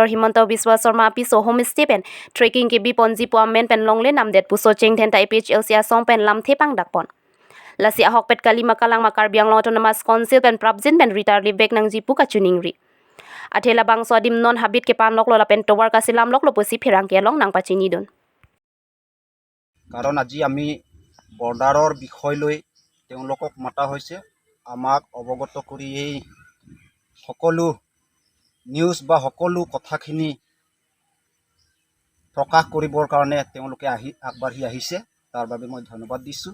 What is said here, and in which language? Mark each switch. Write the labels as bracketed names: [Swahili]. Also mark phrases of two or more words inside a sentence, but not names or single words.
[Karbi] Himanto Biswa Sarma Piso Home Stephen Trekking ke Bi Ponji Puamen Pen Long Le Nam Det Pu Socheng Dhenta APHLC Song Pen Lam Thepang Dakpon. Lasi Ahok Pet Kali Makalang Makar Biang Long [English] Autonomous Council [Karbi] Pen Prabjin Pen Ritar Libek Nang Jipu Kachuningri. Athela Bang Swadim Non Habit ke Pan Lok Lola Pen Towar Kasilam Lok Loposi Pherang ke Long Nang Pachinidon. [Assamese] কাৰণ আজি আমি বৰ্ডাৰৰ বিষয় লৈ তেওঁলোকক মাতা হৈছে আমাক অৱগত কৰি এই সকলো নিউজ বা সকলো কথাখিনি প্ৰকাশ কৰিবৰ কাৰণে তেওঁলোকে আগবাঢ়ি আহিছে তাৰ বাবে মই ধন্যবাদ দিছোঁ।